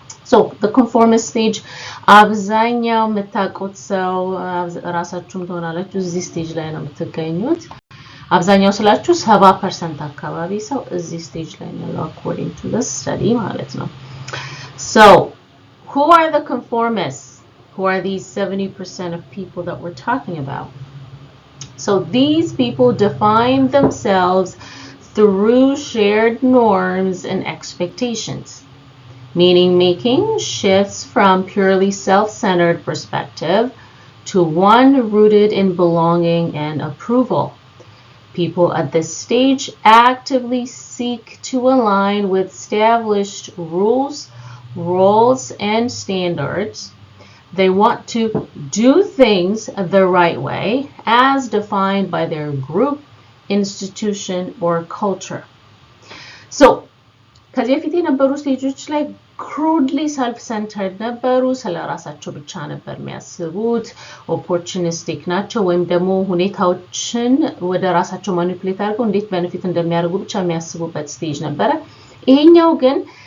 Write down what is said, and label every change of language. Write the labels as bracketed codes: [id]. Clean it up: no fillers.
[en] So the conformist stage [am] አብዛኛው የምታውቁት ሰው ራሳችሁም ትሆናላችሁ እዚህ ስቴጅ ላይ ነው የምትገኙት። አብዛኛው ስላችሁ 70% አካባቢ ሰው እዚህ ስቴጅ ላይ ነው [en] according to this study [am] ማለት ነው። [en] So who are the conformists? Who are these 70% of people that we're talking about? So these people define themselves through shared norms and expectations, meaning making shifts from purely self-centered perspective to one rooted in belonging and approval. People at this stage actively seek to align with established rules, roles, and standards. They want to do things the right way as defined by their group, institution, or culture. [am] So, ከዚህ በፊት የነበሩ ስቴጆች ላይ [en] crudely self-centered [am] ነበሩ። ስለራሳቸው ብቻ ነበር የሚያስቡት። opportunistic ናቸው ወይም ደግሞ ሁኔታዎችን ወደ ራሳቸው ማኒፑሌት አድርገው እንዴት ቤኔፊት እንደሚያደርጉ ብቻ የሚያስቡበት ስቴጅ ነበረ። ይሄኛው ግን